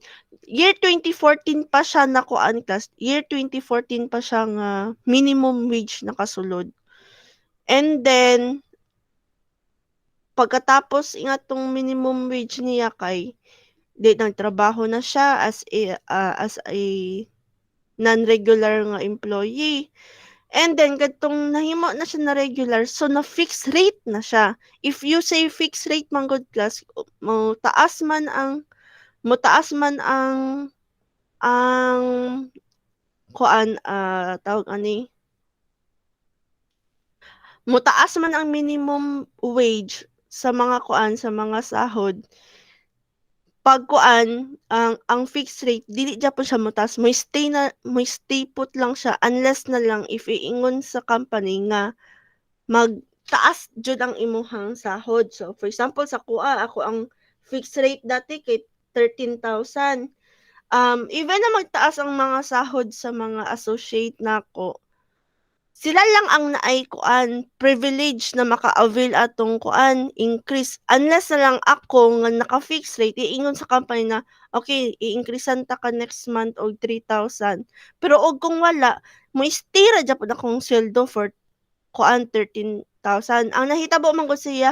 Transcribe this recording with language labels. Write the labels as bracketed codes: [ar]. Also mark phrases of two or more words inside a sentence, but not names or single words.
[ceb] year 2014 pa siya na kuan class year 2014 pa siya nga [en] minimum wage [ceb] nakasulod and then pagkatapos ingatong [en] minimum wage [ceb] niya kay di nagtrabaho na siya [en] as a non-regular [ceb] nga employee. And then kadtong nahimo na siya na regular, so na [en] fixed rate [ceb] na siya. [en] If you say fixed rate [ceb] man [en] good class, [ceb] mo taas man ang ang kuan tawag ani mutaas man ang [en] minimum wage [ceb] sa mga kuan sa mga sahod pag kuan ang [en] fixed rate [ceb] dili ja po siya motaas mo [en] stay put [ceb] lang siya unless na lang if iingon sa company nga magtaas jud ang imuhang sahod. So [en] for example [ceb] sa kuha ako ang [en] fixed rate [ceb] dati kay 13,000. Even na magtaas ang mga sahod sa mga associate nako, sila lang ang naay kuan privilege na maka-avail atong kuan increase unless na lang ako nga naka- [en] fix rate [ceb] iingon sa company na okay i-increasean ta ka [en] next month [ceb] og 3,000 pero og kung wala mo stay ra gyud akong sweldo for kuan 13,000 ang nahitabo man gud siya